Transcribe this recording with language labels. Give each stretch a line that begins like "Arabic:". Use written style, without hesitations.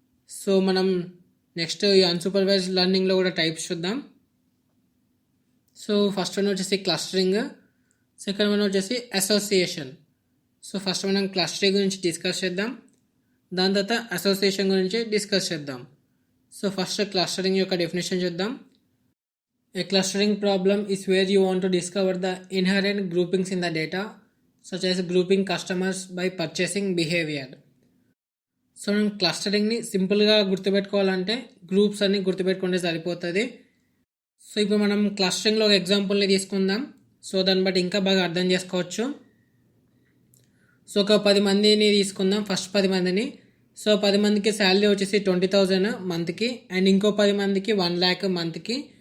Telugu: So మనం next ఈ unsupervised లెర్నింగ్లో కూడా టైప్స్ చూద్దాం. సో ఫస్ట్ వన్ వచ్చేసి క్లస్టరింగ్, సెకండ్ వన్ వచ్చేసి అసోసియేషన్. సో ఫస్ట్ మనం క్లస్టరింగ్ గురించి డిస్కస్ చేద్దాం, దాని తర్వాత అసోసియేషన్ గురించి డిస్కస్ చేద్దాం. సో ఫస్ట్ క్లస్టరింగ్ యొక్క డెఫినేషన్ చూద్దాం.
English: A clustering problem is where you want to discover the inherent groupings in the data, such as grouping customers by purchasing behavior.
Telugu: So మనం క్లస్టరింగ్ని సింపుల్గా గుర్తుపెట్టుకోవాలంటే గ్రూప్స్ అన్ని గుర్తుపెట్టుకుంటే సరిపోతుంది. సో ఇప్పుడు మనం క్లస్టరింగ్లో ఒక ఎగ్జాంపుల్ని తీసుకుందాం. సో దాన్ని బట్టి ఇంకా బాగా అర్థం చేసుకోవచ్చు. సో ఒక 10 మందిని తీసుకుందాం, ఫస్ట్ 10 మందిని. సో 10 మందికి శాలరీ వచ్చేసి 20,000 మంత్కి, అండ్ ఇంకో 10 మందికి 1 lakh మంత్కి.